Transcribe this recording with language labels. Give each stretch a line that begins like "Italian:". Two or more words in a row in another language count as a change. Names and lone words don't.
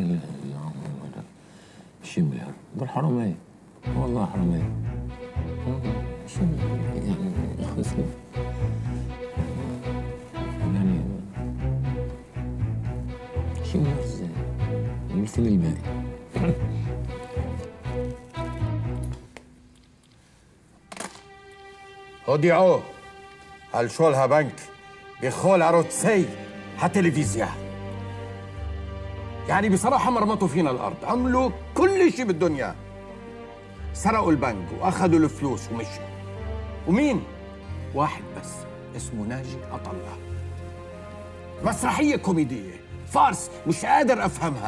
Arabic: لا يا عم ده 20 مليار دول حرامية، والله حرامية. 20 مليار يعني 20 مليار ازاي؟ امال فين الباقي؟
Hebrew: הודיעו על שול הבנק בכל ערוצי הטלוויזיה.
Arabic: يعني بصراحة مرمطوا فينا الأرض، عملوا كل شيء بالدنيا. سرقوا البنك وأخذوا الفلوس ومشوا. ومين؟ واحد بس اسمه ناجي عطلة. مسرحية كوميدية، فارس مش قادر أفهمها.